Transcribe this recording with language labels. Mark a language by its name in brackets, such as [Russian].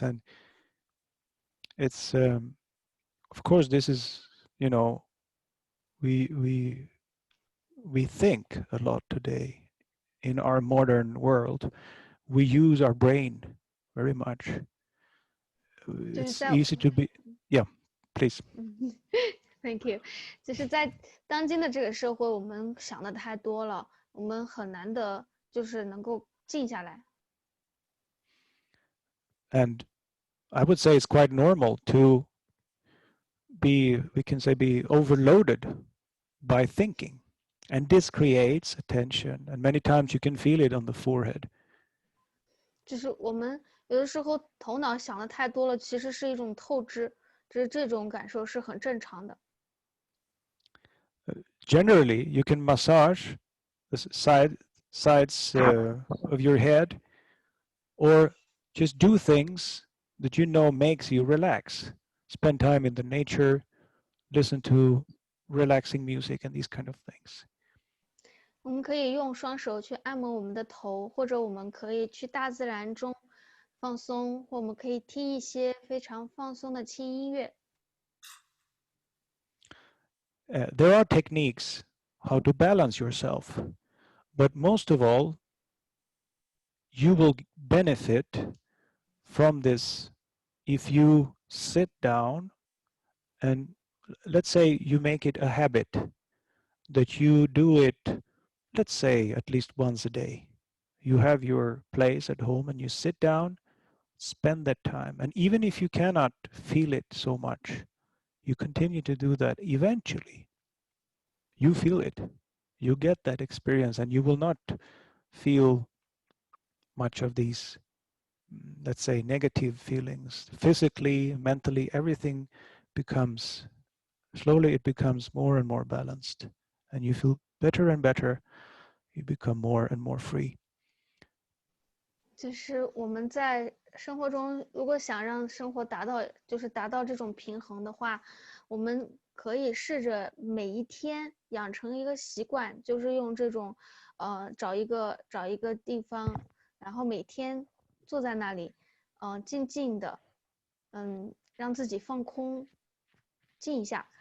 [English] And it's, of course, this is, we think a lot today in our modern world. We use our brain very much. It's easy to be, yeah, please. Thank you. [Chinese] 就是在当今的这个社会，我们想的太多了，我们很难的，就是能够静下来。 [English] And I would say it's quite normal to we can say, be overloaded by thinking. And this creates attention. And many times you can feel it on the forehead. [Chinese] 就是我们有的时候头脑想的太多了，其实是一种透支，这种感受是很正常的。 [English] Generally, you can massage the sides of your head, or just do things that you know makes you relax. Spend time in the nature, listen to relaxing music and these kind of things. [Chinese] 我们可以用双手去按摩我们的头，或者我们可以去大自然中放松，或我们可以听一些非常放松的轻音乐。 [English] There are techniques how to balance yourself, but most of all, you will benefit from this if you sit down and let's say you make it a habit that you do it, let's say at least once a day. You have your place at home and you sit down, spend that time. And even if you cannot feel it so much, you continue to do that. Eventually, you feel it. You get that experience and you will not feel much of these, let's say, negative feelings. Physically, mentally, everything becomes, slowly it becomes more and more balanced. And you feel better and better. You become more and more free. [Chinese] 就是我们在生活中，如果想让生活达到这种平衡的话，我们可以试着每一天养成一个习惯，就是用这种找一个地方，然后每天坐在那里，静静的，让自己放空，静一下。